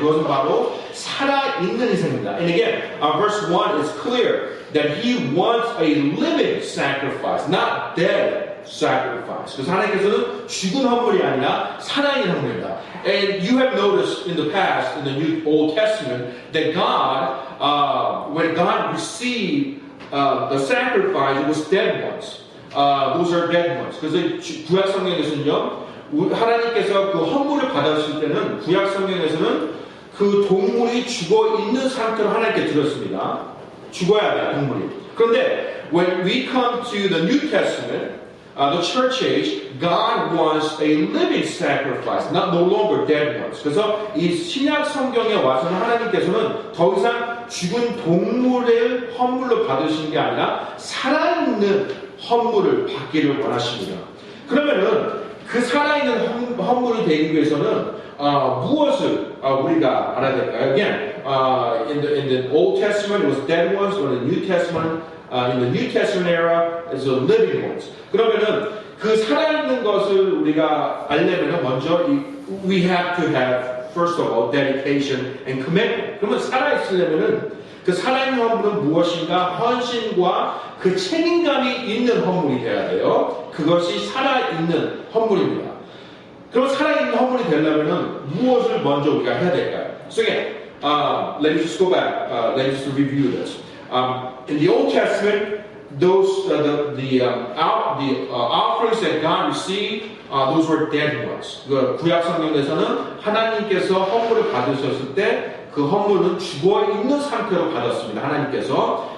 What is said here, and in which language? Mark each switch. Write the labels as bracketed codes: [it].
[ko] 그것은 바로 살아있는 희생입니다. [en] And again, verse 1 is clear that He wants a living sacrifice, not dead sacrifice. [ko] 그래서 하나님께서는 죽은 헌물이 아니라 살아있는 헌물입니다. [en] And you have noticed in the past, in the Old Testament, that God, when God received the sacrifice, it was dead ones. Those are dead ones. [ko] 그래서 구약 성경에서는요, 하나님께서 그 헌물을 받았을 때는 구약 성경에서는 그 동물이 죽어 있는 상태로 하나님께 드렸습니다. 죽어야 돼요, 동물이. 그런데 [en] when we come to the New Testament, the church age, God wants a living sacrifice, no longer dead ones. [ko] 그래서 이 신약 성경에 와서는 하나님께서는 더 이상 죽은 동물의 헌물로 받으시는 게 아니라 살아있는 헌물을 받기를 원하십니다. 그러면은 그 살아있는 헌물이 되기 위해서는 무엇을 우리가 알아야 될까요? [en] Again, in the Old Testament it was dead ones, or in the New Testament, in the New Testament era, it's the living ones. [ko] 그러면은 그 살아있는 것을 우리가 알려면 먼저 [en] we have to have first of all dedication and commitment. [ko] 그러면 살아있으려면은 그 그 살아있는 헌물은 무엇인가? 헌신과 그 책임감이 있는 헌물이 돼야 돼요. 그것이 살아있는 헌물입니다. 그럼 살아있는 헌물이 되려면 무엇을 먼저 우리가 해야 될까요? [en] So again, let me just go back. Let me just review this. In the Old Testament, those the offerings that God received, those were dead ones. [ko] 그 구약 성경에서는 하나님께서 헌물을 받으셨을 때 그 헌물은 죽어 있는 상태로 받았습니다. 하나님께서.